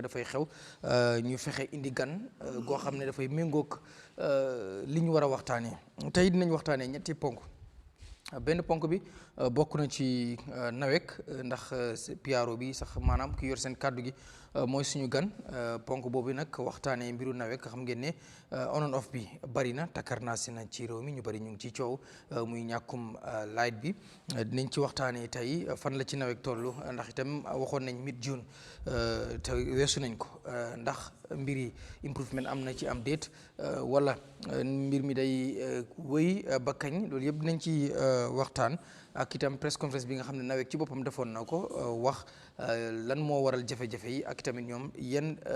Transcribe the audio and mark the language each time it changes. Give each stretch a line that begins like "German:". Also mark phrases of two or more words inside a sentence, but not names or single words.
Wolof: dafay xew ñu fexe indi gan goo xam ne dafay méngoog li ñu war a waxtaanee tey dinañ waxtaanee ñetti ponk benn ponk bi bokk na ci nawek ndax piaro bi sax maanaam ki yor seen kàddu gi mooy suñu gan ponk boobu nag waxtaanee mbiru nawek xam ngeen ne
English: on and off
Wolof: bi bari na takarnaasi na ci réew mi ñu bari ñu ngi ci coow muy ñàkkum light bi dinañ ci waxtaanee tey fan la ci nawek toll ndax itam waxoon nañ
English: mid June
Wolof: te weesu nañ ko ndax mbiri improvement am na ci am déet wala mbir mi day wëy ba kañ loolu yëpp dinañ ci waxtaan ak itam
English: press conference
Wolof: bi nga xam ne nawek ci boppam defoon na ko wax lan moo waral jafe-jafe yi ak itamit ñoom yenn